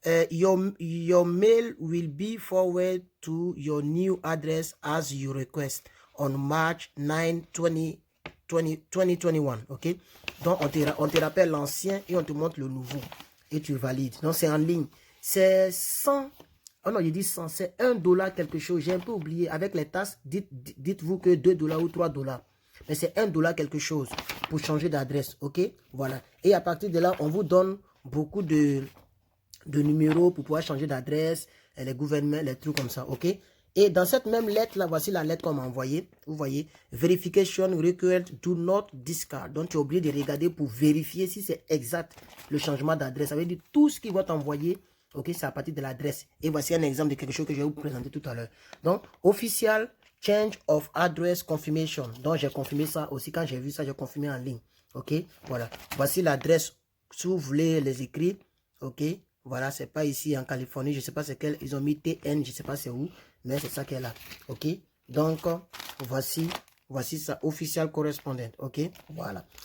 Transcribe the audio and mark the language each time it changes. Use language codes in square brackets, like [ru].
[en] Your mail will be forwarded to your new address as you request on March 9, 2021, ok? [fr] Donc, on te rappelle l'ancien et on te montre le nouveau. Et tu valides. Donc, c'est en ligne. C'est 100, oh non, il dit 100, c'est $1 quelque chose. J'ai un peu oublié. Avec les taxes, dites-vous que $2 ou $3. Mais c'est $1 quelque chose pour changer d'adresse, ok? Voilà. Et à partir de là, on vous donne beaucoup de numéros pour pouvoir changer d'adresse, les gouvernements, les trucs comme ça, ok? Et dans cette même lettre là, voici la lettre qu'on m'a envoyée. Vous voyez, [en] verification required, do not discard. [fr] Donc tu es obligé de regarder pour vérifier si c'est exact le changement d'adresse. Ça veut dire tout ce qui va t'envoyer, ok, c'est à partir de l'adresse. Et voici un exemple de quelque chose que je vais vous présenter tout à l'heure. [en] Donc, official change of address confirmation. [fr] Donc j'ai confirmé ça aussi. Quand j'ai vu ça, j'ai confirmé en ligne. Ok, voilà. Voici l'adresse. Si vous voulez les écrire, ok. Voilà, c'est pas ici en Californie, je sais pas c'est quel, ils ont mis TN, je sais pas c'est où, mais c'est ça qui est là, ok. Donc, voici ça, [en] official correspondent, [fr] ok. Voilà.